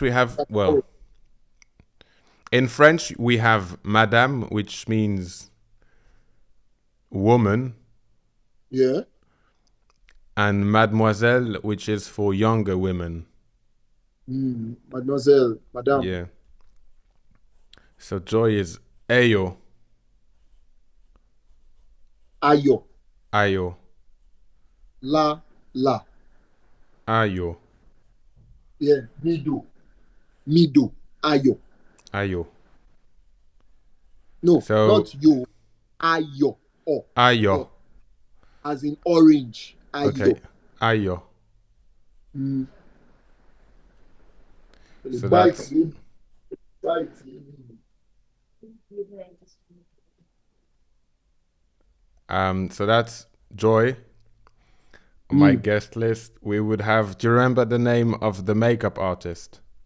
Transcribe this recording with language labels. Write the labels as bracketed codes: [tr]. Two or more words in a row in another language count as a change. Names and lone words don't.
[en] We have well, in French we have Madame, which means woman, Yeah. and Mademoiselle, which is for younger women. [fr] Mademoiselle, Madame. [en] Yeah. So Joy is Ayo, Ayo. Ayo, La, la. Ayo, Yeah. Mido. Mido. Ayo. Ayo. No, So not you. Ayo. Oh. Ayo. Oh. As in orange. Okay, Ayo. Ayo. Mm. So Bite. that's Bite. so that's Joy. On my Mm. guest list, we would have. Do you remember the name of the makeup artist?